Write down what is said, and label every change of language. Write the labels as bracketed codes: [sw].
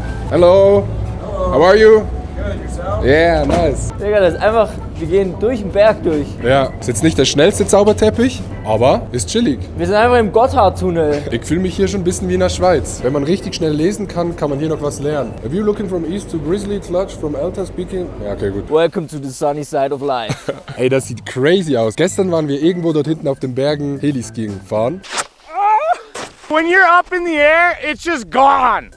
[en] Hello. How are you? Good, yourself? Yeah, nice. [de] Digga, das ist einfach, wir gehen durch den Berg durch. Ja, ist jetzt nicht der schnellste Zauberteppich, aber ist chillig. Wir sind einfach im Gotthardtunnel. Ich fühle mich hier schon ein bisschen wie in der Schweiz. Wenn man richtig schnell lesen kann, kann man hier noch was lernen. [en] A view looking from east to Grizzly Clutch from Alta speaking. [de] Ja, okay, gut. [en] Welcome to the sunny side of life. [de] Ey, das sieht crazy aus. Gestern waren wir irgendwo dort hinten auf den Bergen Heliskiing fahren. [en] When you're up in the air, it's just gone.